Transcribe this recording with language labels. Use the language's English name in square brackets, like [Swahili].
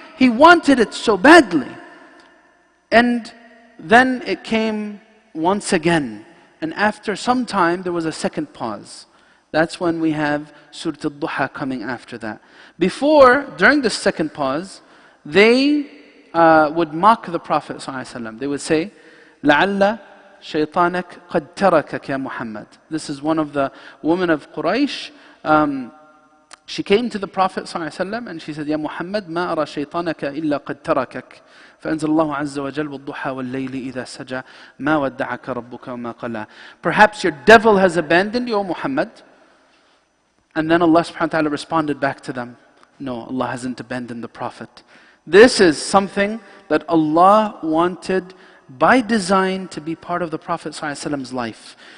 [English] He wanted it so badly. And then it came once again. And after some time, there was a second pause. That's when we have Surat ad-Duha coming after that. Before, during the second pause, they would mock the Prophet ﷺ. They would say, [Arabic] لَعَلَّ شَيْطَانَكَ قَدْ تَرَكَكَ يَا مُحَمَّدٍ. [English] This is one of the women of Quraysh. She came to the Prophet ﷺ and she said, [Arabic] يا محمد ما أرى شيطانك إلا قد تركك. فأنزل الله عز وجل والضحى والليل إذا سجى ما ودعك ربك وما قلى. [English] Perhaps your devil has abandoned you, O Muhammad. And then Allah subhanahu wa ta'ala responded back to them, no, Allah hasn't abandoned the Prophet. This is something that Allah wanted by design to be part of the Prophet ﷺ's life.